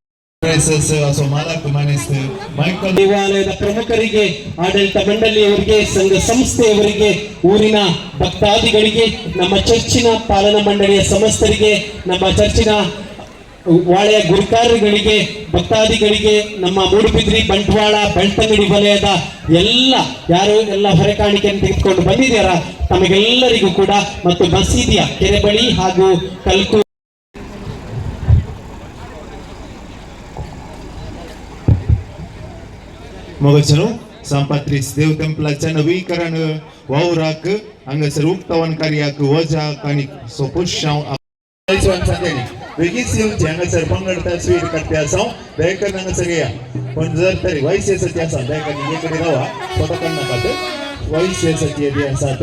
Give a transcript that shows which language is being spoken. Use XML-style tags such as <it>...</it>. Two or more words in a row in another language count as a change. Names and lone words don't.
<kn>ದೇವಾಲಯದ ಪ್ರಮುಖರಿಗೆ, ಆಡಳಿತ ಮಂಡಳಿಯವರಿಗೆ, ಸಂಘ ಸಂಸ್ಥೆಯವರಿಗೆ, ಊರಿನ ಭಕ್ತಾದಿಗಳಿಗೆ, ನಮ್ಮ ಚರ್ಚಿನ ಪಾಲನಾ ಮಂಡಳಿಯ ಸಮಸ್ತರಿಗೆ, ನಮ್ಮ ಚರ್ಚಿನ ವಾಳೆಯ ಗುರುಕಾರರಿಗೆ, ಭಕ್ತಾದಿಗಳಿಗೆ, ನಮ್ಮ ಮೂಡುಬಿದ್ರಿ, ಬಂಟ್ವಾಳ, ಬೆಳ್ತಂಗಡಿ ವಲಯದ ಯಾರು ಎಲ್ಲ ಹೊರೆ ಕಾಣಿಕೆಯನ್ನು ತೆಗೆದುಕೊಂಡು ಬಂದಿದ್ದಾರ ತಮಗೆಲ್ಲರಿಗೂ ಕೂಡ ಮತ್ತು ಮಸೀದಿಯ ಕೆರೆ ಬಳಿ ಹಾಗೂ ಕಲ್ಕು</kn> <kok>मोगचनो संपत्रीस देव टेम्पलाच्या नवीकरण वावराक हांगासर उक्तावण कार्याक वजा आनी सोपुशांव सांगते वेगळीच हांगासर पंगडता स्वीट काडटे आसा दयकर हांगासर या पण जर तरी वयसेसाची आसा दयकर हे कडेन रावा फोटो काडनाकात वयसेसाची येदी आसात</kok>